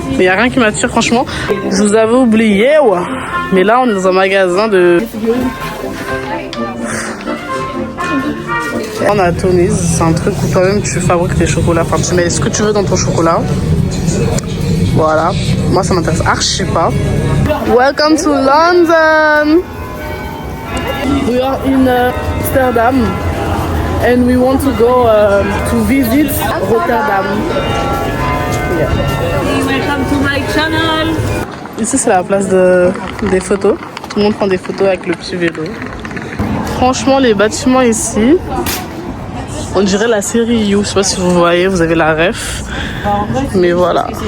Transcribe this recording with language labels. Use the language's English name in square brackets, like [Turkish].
[French] Mais il n'y a rien qui m'attire, franchement. Je vous avais oublié, ouais. Mais là, on est dans un magasin de... On a Tony's, c'est un truc où toi-même tu fabriques tes chocolats. Enfin, tu mets ce que tu veux dans ton chocolat. Voilà. Moi, ça m'intéresse archi pas. [English] Welcome to London. We are in Amsterdam and we want to go to visit Rotterdam. Yeah. Welcome to my channel. [French] Ici, c'est la place des photos. Tout le monde prend des photos avec le petit vélo. Franchement, les bâtiments ici, on dirait la série You. Je sais pas si vous voyez, vous avez la ref. Mais voilà.